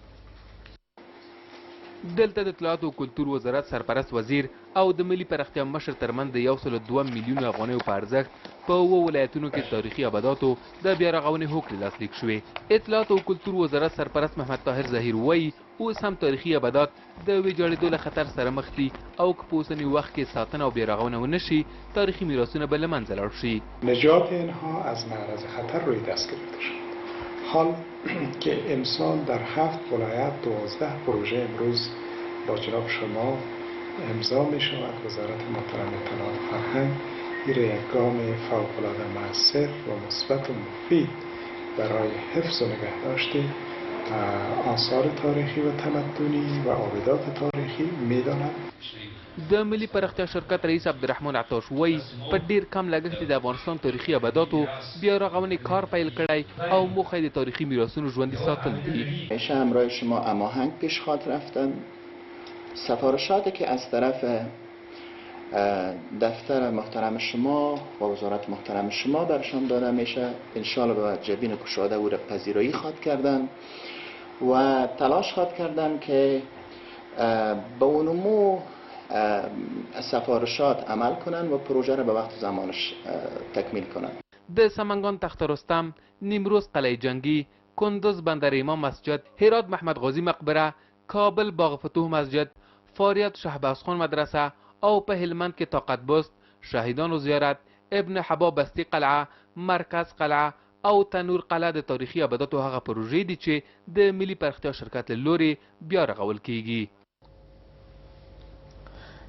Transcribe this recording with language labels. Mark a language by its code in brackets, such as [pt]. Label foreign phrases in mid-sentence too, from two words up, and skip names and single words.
[ps] دلته د اطلاعات او کلتور وزارت سرپرست وزیر او د ملي پراختیا مشر ترمنځ د 102 میلیون افغانیو په ارزښت په 2 ولایتونو کې تاریخي ابداتو د بیارغونې هوکړې لاسلیک شوې. اطلاعات او کلتور وزارت سرپرست محمد طاهر ظهیر وایي اوس هم تاریخي ابدات د ویجاړېدو له خطر سره مخ دي او که په اوسني وخت کې ساتنه او بیارغونه ونه شي تاریخي میراثونه به له منځه لاړ شي. [fa] نجات اینها از معرض خطر روی دست گرفته شد. حال که امسال در 7 ولایت 12 پروژه امروز با جناب شما امضا می شود، وزارت محترم اطلاعات و فرهنگ این یک گام فوق‌العاده مؤثر و مثبت و مفید برای حفظ و نگهداشت آثار تاریخی و تمدنی و آبدات تاریخی می داند. [ps] د ملي پراختیا شرکت رئیس عبدالرحمن عطاش وایي په ډیر کم لګښت د افغانستان تاریخي ابداتو بیا رغونې کار پیل کړی او موخه د تاریخي میراثونو ژوندي ساتل دي. [fa] همیشه همراه شما هماهنگ پیش خواهد رفتن. سفارشاتی که از طرف دفتر محترم شما و وزارت محترم شما برشان داده میشه انشالله به جبین گشاده او را پذیرایی خواهد کردن و تلاش خواهد کردن که به اونمو سفارشات عمل کنن و پروژه را به وقت زمانش تکمیل کنن. [ps] د سمنگان تخت رستم، نیمروز قلعه جنگی، کندز بندر امام مسجد، هرات محمد غازی مقبره، کابل باغ فتوح مسجد، فاریاب شهبازخان مدرسه او په هلمند کې طاقت بست، شهیدانو زیارت، ابن حبا بستی قلعه، مرکز قلعه او تنور قلعه د تاریخي ابداتو هغه پروژې دي چې د ملي پراختیا شرکت له لوري بیا رغول کیږي.